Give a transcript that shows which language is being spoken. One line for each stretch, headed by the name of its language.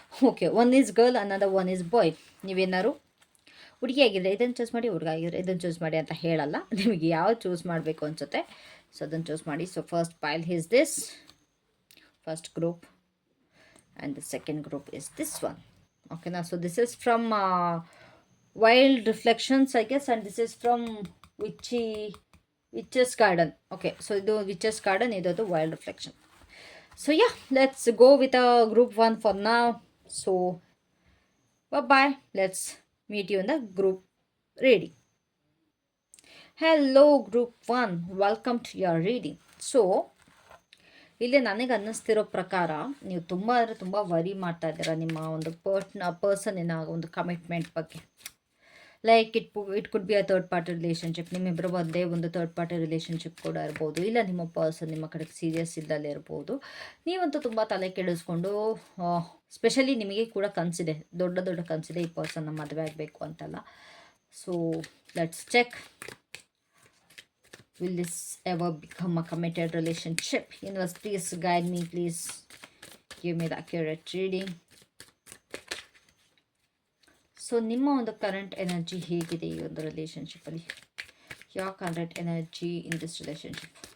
Kannada: Okay,
English: one is girl,
Kannada: ಅನ್ನೋದು
English: One is boy.
Kannada: ನೀವೇನಾದ್ರು ಹುಡುಗಿ ಆಗಿದ್ರೆ ಇದನ್ನು ಚೂಸ್ ಮಾಡಿ, ಹುಡುಗ ಆಗಿದ್ರೆ ಇದನ್ನು ಚೂಸ್ ಮಾಡಿ ಅಂತ ಹೇಳಲ್ಲ. ನಿಮಗೆ ಯಾವ ಚೂಸ್ ಮಾಡಬೇಕು ಅನಿಸುತ್ತೆ ಸೊ ಅದನ್ನು ಚೂಸ್ ಮಾಡಿ.
English: So first file is this, first group, and the second group is this one. Okay, now so this is from Wild Reflections, I guess, and this is from Witch's Garden. Okay, so ಇದು Witch's Garden, ಇದು Wild Reflection. So yeah, let's go with group 1 for now. So bye bye, let's meet you in the group reading. Hello group 1, welcome to your reading.
Kannada: So ಇಲ್ಲಿ ನನಗೆ ಅನ್ನಿಸ್ತಿರೋ ಪ್ರಕಾರ ನೀವು ತುಂಬ ಅಂದರೆ ತುಂಬ worry ಮಾಡ್ತಾ ಇದ್ದೀರಾ ನಿಮ್ಮ ಒಂದು ಪರ್ಸನ್ನಿನ ಒಂದು ಕಮಿಟ್ಮೆಂಟ್ ಬಗ್ಗೆ.
English: like it could be a third party relationship,
Kannada: ನಿಮ್ಮಿಬ್ಬರ ಒಂದೇ ಒಂದು ಥರ್ಡ್ ಪಾರ್ಟಿ ರಿಲೇಷನ್ಶಿಪ್ ಕೂಡ ಇರ್ಬೋದು, ಇಲ್ಲ ನಿಮ್ಮ ಪರ್ಸನ್ ನಿಮ್ಮ ಕಡೆಗೆ ಸೀರಿಯಸ್ ಇಲ್ಲದೇ ಇರ್ಬೋದು. ನೀವಂತೂ ತುಂಬ ತಲೆ ಕೆಡಿಸ್ಕೊಂಡು, ಸ್ಪೆಷಲಿ ನಿಮಗೆ ಕೂಡ ಕನಸಿದೆ, ದೊಡ್ಡ ದೊಡ್ಡ ಕನಸಿದೆ ಈ ಪರ್ಸನ್ನ ಮದುವೆ ಆಗಬೇಕು ಅಂತೆಲ್ಲ.
English: So let's check. Will this ever become a committed relationship? Universe, please guide me. Please give me the accurate reading.
Kannada: So, ನಿಮ್ಮ ಒಂದು ಕರೆಂಟ್ ಎನರ್ಜಿ ಹೇಗಿದೆ ಈ ಒಂದು ರಿಲೇಷನ್ಶಿಪ್ಪಲ್ಲಿ?
English: Your current energy in this relationship.